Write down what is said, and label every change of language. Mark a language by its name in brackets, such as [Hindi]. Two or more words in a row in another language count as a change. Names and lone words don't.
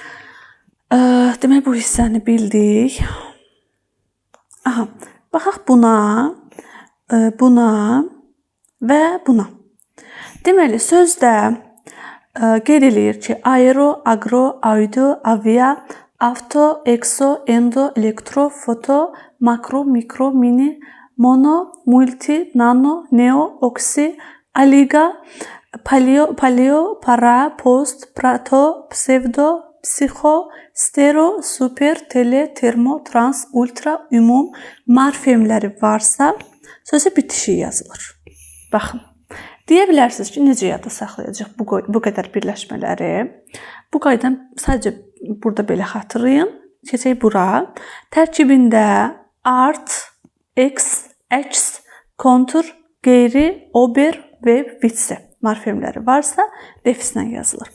[Azerbaijani] Demək, bu hissəni bildik. Aha, baxaq buna, buna və buna. Deməli, sözdə qeyd eləyir ki, aero, agro, audio, avia, avto, exo, endo, elektro, foto, makro, mikro, mini, mono, multi, nano, neo, oksi, aliga, paleo, para, post, prato, psevdo, psixo, stero, super, tele, termo, trans, ultra, ümum morfemləri varsa, sözə bitişik yazılır. Baxın, deyə bilərsiniz ki, necə yadda saxlayacaq bu qədər birləşmələri? Bu qaydanı sadəcə burada belə xatırlayın. Keçək bura. Tərkibində art, ex, əks, kontur, qeyri, ober və vitse morfemləri varsa, defislə yazılır.